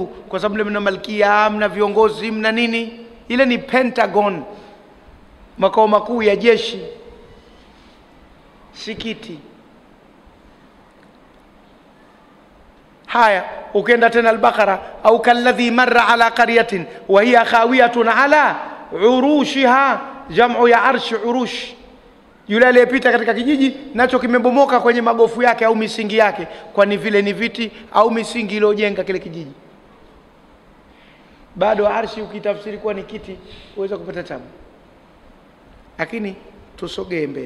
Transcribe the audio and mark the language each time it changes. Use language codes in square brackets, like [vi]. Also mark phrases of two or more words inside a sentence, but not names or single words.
[sw] Kwa sababu mna malkia, mna viongozi, mna nini. Ile ni Pentagon, makao makuu ya jeshi, si kiti. Haya, ukienda tena [ar] al-Baqara, au كالذي مر على قرية وهي خاوية على عروشها, jam'u ya arsh urush. [sw] Yule aliyepita katika kijiji nacho kimebomoka kwenye magofu yake au misingi yake, kwani vile ni viti au misingi iliyojenga kile kijiji. Bado arshi ukitafsiri kuwa ni kiti uweza kupata tabu. Lakini tusogee mbele.